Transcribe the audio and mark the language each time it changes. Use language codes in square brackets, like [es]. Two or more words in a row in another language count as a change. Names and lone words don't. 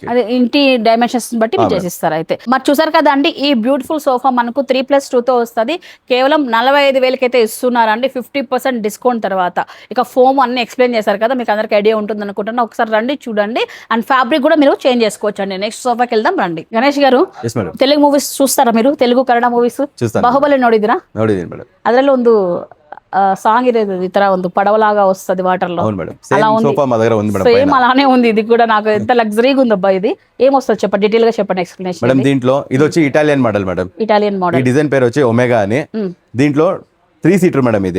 [te] అదే ఇంటి డైమెన్షన్స్ బట్టి మీరు చేసిస్తారు. అయితే మరి చూసారు కదా అండి, ఈ [en] beautiful sofa [te] మనకు 3+2 తో వస్తుంది. కేవలం 45,000కి అయితే ఇస్తున్నారండి, 50% డిస్కౌంట్ తర్వాత. ఇక ఫోమ్ అన్ని ఎక్స్ప్లెయిన్ చేశారు కదా, మీకు అందరికి ఐడియా ఉంటుంది అనుకుంటున్నా. ఒకసారి రండి చూడండి. [en] and fabric [te] కూడా మీరు చేంజ్ చేసుకోవచ్చు అండి. నెక్స్ట్ సోఫాకి వెళ్దాం రండి. గణేష్ గారు తెలుగు ಮೂವೀಸ್ చూస్తారా మీరు? [kn] తెలుగు ಕನ್ನಡ ಮೂವೀಸ್? ಬಾಹುಬಲಿ ನೋಡಿದ್ರಾ? ನೋಡಿದೀನಿ ಮೇಡಮ್. ಅದರಲ್ಲಿ ಒಂದು [te] సాంగ్ ఇది ఇతర ఉంది పడవలాగా వస్తుంది వాటర్ లో. అవును మేడం, [en] same sofa [te] మా దగ్గర ఉంది మేడం. సేమ్ అలానే ఉంది ఇది కూడా. నాకు ఎంత లగ్జరీగా ఉంది అబ్బా ఇది. ఏమొస్తుంది చెప్పండి, డీటెయిల్ గా చెప్పండి ఎక్స్ప్లెనేషన్. మేడం దీంట్లో ఇది వచ్చి [en] Italian model [te] మేడం. ఇటాలియన్ ఈ మోడల్. డిజైన్ పేరు వచ్చి ఒమేగా అని. దీంట్లో 3 సీటర్ మేడం ఇది.